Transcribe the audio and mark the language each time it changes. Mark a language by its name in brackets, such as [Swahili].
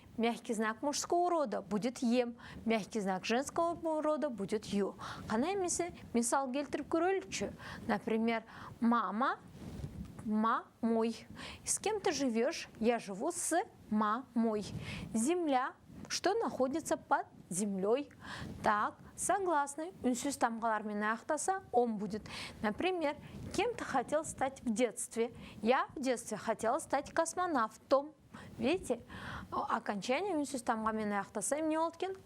[Russian] Мягкий знак мужского рода будет ем, мягкий знак женского рода будет ю. [Kyrgyz] Кана эмесе мисал келтирип көрөлүчү. [Russian] Например, мама, мой. С кем ты живешь? Я живу с мамой. Земля. Что находится под землей? Так, согласны. [Kyrgyz] Үнсүз тамгалар менен аяктаса [Russian] ом будет. Например, кем ты хотел стать в детстве? Я в детстве хотела стать космонавтом. Видите, окончание [Kyrgyz] үнсүз тамга менен аяктаса эмне болот экен?